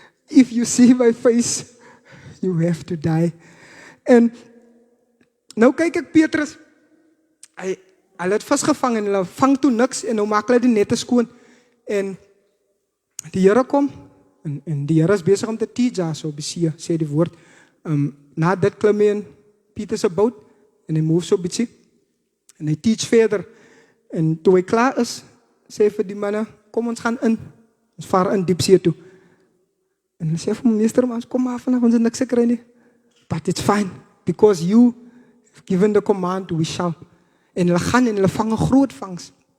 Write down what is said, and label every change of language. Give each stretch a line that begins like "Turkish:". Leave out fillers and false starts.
English: If you see my face, you have to die.
Afrikaans: En nou kyk ek Petrus, hy het vasgevang en hulle vang toe niks en nou maak hulle die nette skoon. En die Here kom en die Here is besig om te teach so op die see, sê die woord. Na dit klim hy in Peter se boot en hy move so bietjie en hy teach verder. En toe hy klaar is, sê vir die manne, kom ons gaan in. Ons vaar in diepsee toe. En hy sê vir my, meester, maar kom maar vanaf, ons het niks gekry nie.
English: But it's fine, because you have given the command, we shall.
Afrikaans: En hulle gaan en hulle vang 'n groot vangs.